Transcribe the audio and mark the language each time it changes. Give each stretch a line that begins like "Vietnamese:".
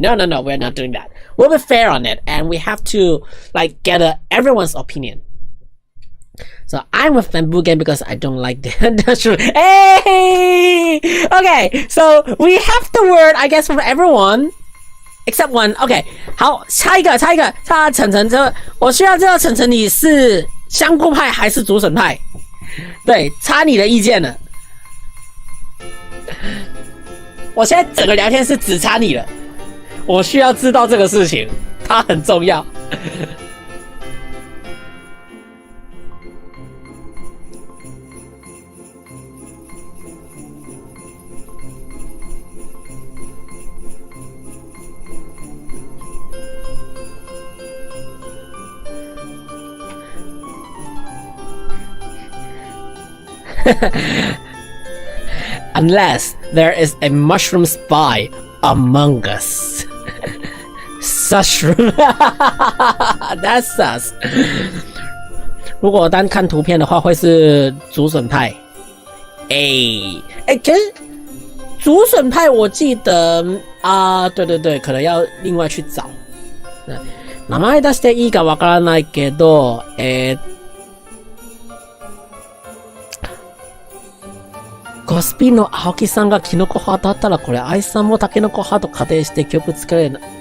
English: No, we're not doing that. We'll be fair on it, and we have to like get everyone's opinion. So I'm with bamboo gang because I don't like that's true. Hey! Okay, so we have the word, I guess, from everyone except one.
Chinese: Okay, 好，下一个，晨晨，我需要知道晨晨你是香菇派还是竹笋派？对，差你的意见了。我现在整个聊天室只差你了，我需要知道这个事情，它很重要。
English: Unless there is a mushroom spy among us. Sushroom. That's sus.
Chinese: 如果单看图片的话，会是竹笋派。可是竹笋派我记得对，可能要另外去找。
Japanese: 名前出していいかわからないけど、ゴスピの青木さんがキノコ派だったら、これアイさんもタケノコ派と仮定して曲作れる。